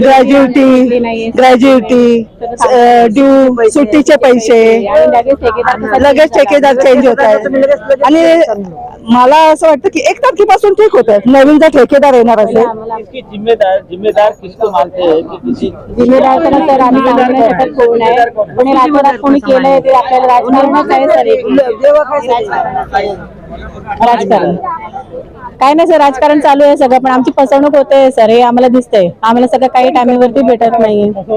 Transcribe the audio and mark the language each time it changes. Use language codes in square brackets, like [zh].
[mr] gratuity due सुट्टीचे पैसे लगेच ठेकेदार चेंज होत आहेत आणि मला असं वाटतं की 1 तारखेपासून ठीक होतं नवीन जर ठेकेदार येणार असेल [hi] इसकी जिम्मेदार किसको मानते हैं कि किसी [mr] जिम्मेदार तर सर आम्ही सांगू नाही शकत कोण आहे कोणी रातोरात कोणी केलंय ते आपल्याला राजकारणात आहे सर राजकारण काय नाही सर राजकारण चालू आहे सगळं पण आमची फसवणूक होते सर हे आम्हाला दिसतंय आम्हाला सगळं काही टायमिंगवरती भेटत नाहीये